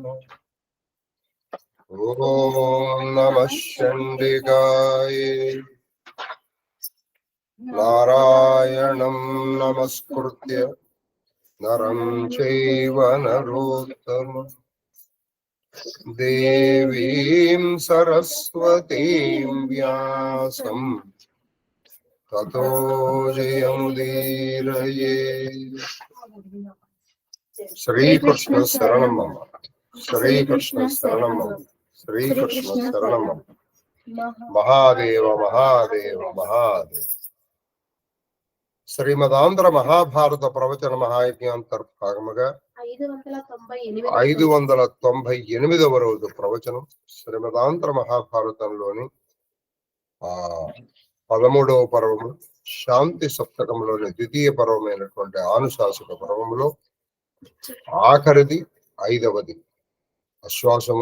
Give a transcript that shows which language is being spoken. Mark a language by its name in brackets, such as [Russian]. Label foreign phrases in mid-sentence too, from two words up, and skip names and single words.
[Sanskrit] ॐ नमः चण्डिकाय नारायणं नमस्कृत्य नरं चैव नरोत्तमम् देवीं सरस्वतीं व्यासं ततो जयमुदीरये। श्रीकृष्ण शरणं मम, श्रीकृष्ण शरणं मम, श्रीकृष्ण शरणं मम। महादेव महादेव महादेव। [Telugu] శ్రీమదాంధ్ర మహాభారత ప్రవచన మహాయజ్ఞాంతర్భాగముగా 598వ రోజు ప్రవచనం. శ్రీమదాంధ్ర మహాభారతంలోని 13వ పర్వము, శాంతి సప్తకంలోని ద్వితీయ పర్వమైనటువంటి ఆనుశాసక పర్వములో ఆఖరిది 5వది అశ్వాసము.